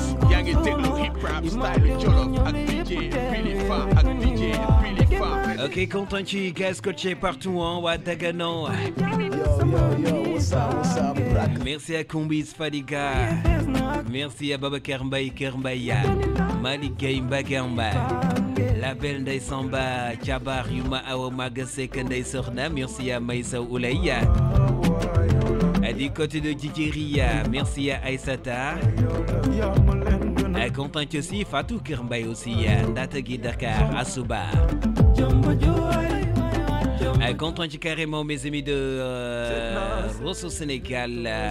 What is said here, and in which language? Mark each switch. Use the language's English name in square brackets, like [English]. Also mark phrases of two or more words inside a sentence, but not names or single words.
[Wolof] Yaa ngi déglu [English] hip hop [Wolof] style Jolof ak D J Billy Fa, ak D J Billy Fa. [French] Ok, content ci gars scotché partout, hein, [Wolof] waa Dagana. [English] Yo, yo, yo, what's up, what's up, Black? [French] Merci à Kombis Fadiga. Merci à Babacar Mbaye, Kër Mbaye. Malick Gueye, Mbagamba. La belle Ndeye Samba, Thiabar, Yuma Awa Maga Seck, Ndeye Sokhna. Merci à Maïssa Oulay. Du côté de Djidjeri, merci à Aïssata. Content aussi, Fatou Kër Mbaye aussi, Ndata Gui Dakar, Asuba. Content carrément, mes amis de, euh, Rosso Sénégal.